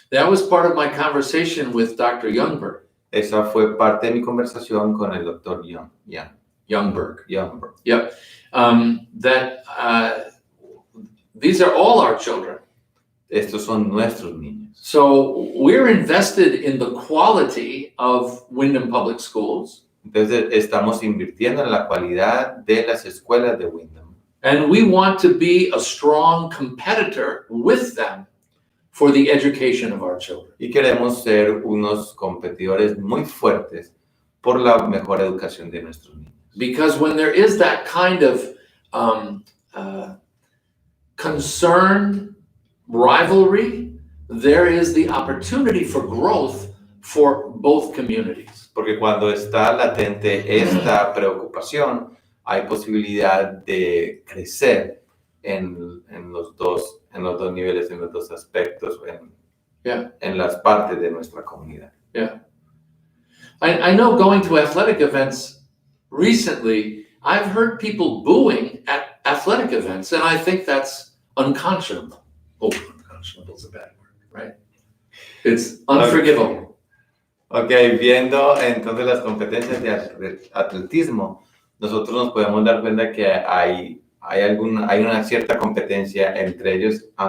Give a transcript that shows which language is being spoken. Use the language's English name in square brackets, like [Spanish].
[English] That was part of my conversation with Dr. Youngberg. [Spanish] Esa fue parte de mi conversación con el doctor Youngberg. [English] Youngberg. Yep. That these are all our children. [Spanish] Estos son nuestros niños. [English] So we're invested in the quality of Windham Public Schools. [Spanish] Entonces estamos invirtiendo en la cualidad de las escuelas de Windham. [English] And we want to be a strong competitor with them for the education of our children. [Spanish] Y queremos ser unos competidores muy fuertes por la mejor educación de nuestros niños. [English] Because when there is that kind of concerned rivalry, there is the opportunity for growth for both communities. [Spanish] Porque cuando está latente esta preocupación, hay posibilidad de crecer en los dos niveles, en los dos aspectos, en las partes de nuestra comunidad. [English] Yeah. I know going to athletic events recently, I've heard people booing at athletic events, and I think that's unconscionable. Oh, unconscionable is a bad word, right? It's unforgivable. [Spanish] Ok, viendo entonces las competencias de atletismo, nosotros nos podemos dar cuenta que hay una cierta competencia entre ellos